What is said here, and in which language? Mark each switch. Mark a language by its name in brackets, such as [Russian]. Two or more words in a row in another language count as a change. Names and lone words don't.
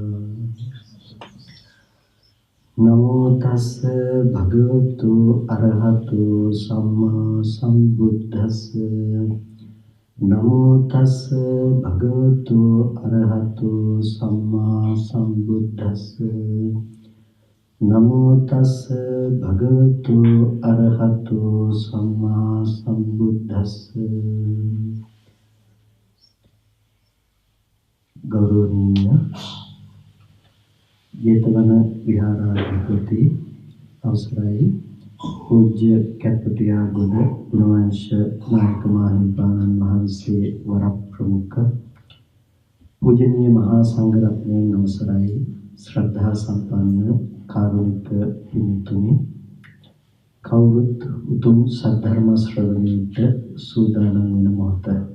[Pali] namo tassa bhagavato arahato samma sambuddhassa namo tassa bhagavato arahato samma sambuddhassa namo tassa bhagavato arahato samma sambuddhassa [Sinhala] ගෞරවනීය ජේතවන විහාරාධිපති අවසරයි පූජ්‍ය කැප්පටියාගොඩ ගුණවංශ නායක මාහිමිපාණන් වහන්සේ වර ප්‍රමුඛ පූජනීය මහා සංඝරත්නයන් අවසරයි ශ්‍රද්ධා සම්පන්න කාරුණික පින්තුනි කවුරුත් උතුම් සද්ධර්ම ශ්‍රවණයට සූදානම් වෙන මොහොත